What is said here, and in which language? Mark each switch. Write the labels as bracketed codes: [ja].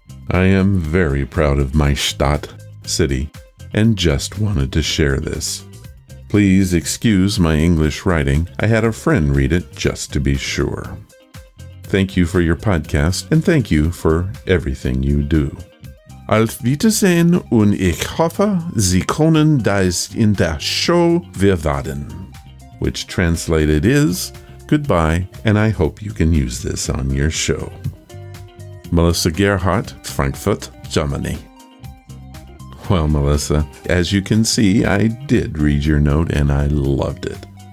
[en] I am very proud of my Stadt, city, and just wanted to share this. Please excuse my English writing. I had a friend read it just to be sure. Thank you for your podcast, and thank you for everything you do. [de] Auf Wiedersehen und ich hoffe, Sie können das in der Show verwenden. [en] Which translated is, goodbye, and I hope you can use this on your show. Melissa Gerhardt, Frankfurt, Germany. Well, Melissa, as you can see, I did read your note and I loved it.